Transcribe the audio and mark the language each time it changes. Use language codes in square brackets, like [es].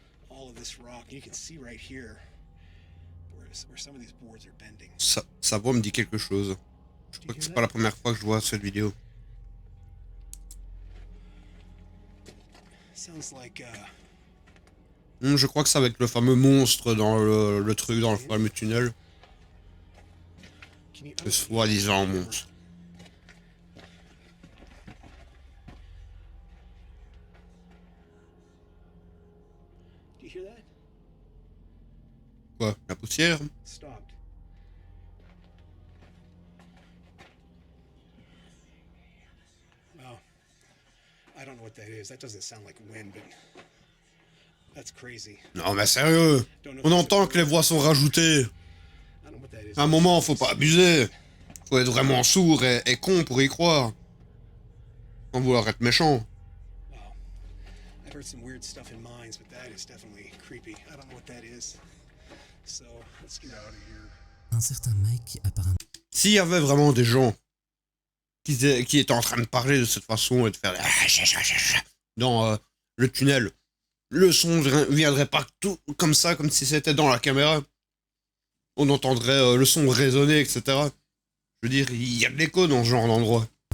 [en] All of this rock, you can see right here where some of these boards are bending. [fr] Sa voix me dit quelque chose. Je crois que c'est pas la première fois que je vois cette vidéo. [en] Sounds like [fr] Je crois que ça va être le fameux monstre dans le truc, dans le fameux tunnel. Le soi-disant monstre. [en] Do you hear that? [fr] Quoi? La poussière? [en] Stopped. Well, I don't know what that is. That doesn't sound like wind, but that's crazy. [fr] Non mais sérieux! On entend que les voix sont rajoutées. [en] I don't know what that is. [fr] À un moment, faut pas abuser. Faut être vraiment sourd et con pour y croire. Sans vouloir être méchant. [en] Well, I've heard some weird stuff in mines, but that is definitely creepy. I don't know what that is. So let's get out of here. [fr] Un certain Mike apparemment S'il y avait vraiment des gens qui étaient en train de parler de cette façon et de faire dans le tunnel, le son viendrait pas tout comme ça, comme si c'était dans la caméra. On entendrait le son résonner, etc. Je veux dire, il y a de l'écho dans ce genre d'endroit.